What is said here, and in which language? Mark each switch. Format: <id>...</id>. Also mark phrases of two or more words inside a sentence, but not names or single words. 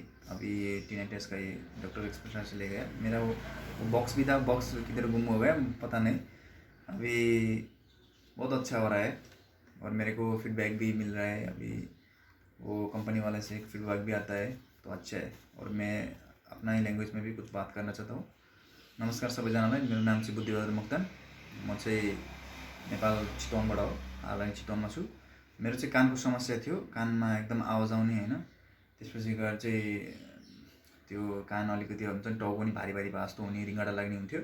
<hi>अभी ये टीनेटर्स का ये डॉक्टर एक्सपेक्ट्रा से ले गया। मेरा वो बॉक्स भी था, बॉक्स किधर गुम हो गया पता नहीं। अभी बहुत अच्छा हो रहा है और मेरे को फीडबैक भी मिल रहा है। अभी वो कंपनी वाले से एक फीडबैक भी आता है तो अच्छा है। और मैं अपना ही लैंग्वेज में भी कुछ बात करना चाहता हूँ।</hi> <ne>नमस्कार सबैजनालाई, मेरो नाम चाहिँ बुद्धि बहादुर मुक्तान। म चाहिँ नेपाल चितवनबाट हो। हाल अहिले चितवनमा छु। मेरो चाहिँ कानको समस्या थियो, कानमा एकदम आवाज आउने होइन। त्यसपछि गएर चाहिँ त्यो कान अलिकति हुन्छ नि, टाउको पनि भारी भारी भए जस्तो हुने, रिङ्गटा लाग्ने हुन्थ्यो।</ne>